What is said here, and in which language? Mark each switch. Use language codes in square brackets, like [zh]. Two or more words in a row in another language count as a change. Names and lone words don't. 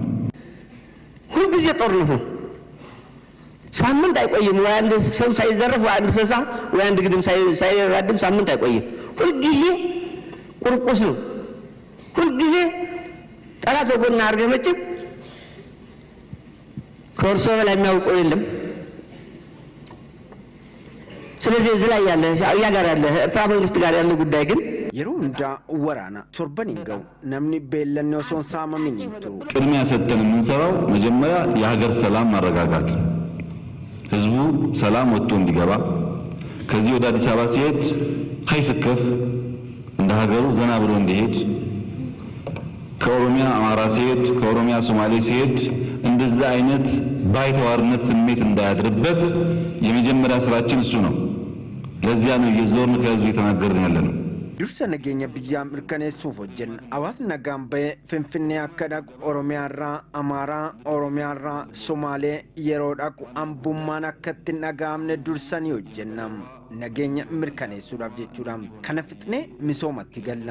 [am] ሁልጊዜ ጦርነት ነው። ሳምንት አይቆይም። ወይ አንድ ሰው ሳይዘረፍ ወይ አንድ እንስሳ ወይ አንድ ግድም ሳይራድም ሳምንት አይቆይም። ሁልጊዜ ቁርቁስ ነው። ሁልጊዜ ጠላት ወጎና አድርገህ መቼም ከእርሶ በላይ የሚያውቀው የለም። ስለዚህ እዚህ ላይ ያለ ሻዕቢያ ጋር ያለ ኤርትራ መንግስት ጋር ያለ ጉዳይ ግን [om] yeroo hundaa waraana torban hin ga'u namni beellannoo osoo hin saamamin hin turu. [am] ቅድሚያ ሰጥተን የምንሰራው መጀመሪያ የሀገር ሰላም ማረጋጋት፣ ህዝቡ ሰላም ወጥቶ እንዲገባ፣ ከዚህ ወደ አዲስ አበባ ሲሄድ ሀይስከፍ እንደ ሀገሩ ዘና ብሎ እንዲሄድ፣ ከኦሮሚያ አማራ ሲሄድ ከኦሮሚያ ሶማሌ ሲሄድ እንደዛ አይነት ባይተዋርነት ስሜት እንዳያድርበት የመጀመሪያ ስራችን እሱ ነው። ለዚያ ነው የዞርን ከህዝብ የተናገርን ያለነው። [om] dursa nageenya biyyaa mirkaneessuuf hojjenna. Hawaasni nagaan bahee Finfinnee akka dhaqu Oromiyaarraa, Amaaraa, Oromiyaarraa, Somaalee yeroo dhaqu hambummaan akka itti hin dhaga'amne dursanii hojjenna. Nageenya mirkaneessuudhaaf jechuudha. Kana fixnee misoomatti galla.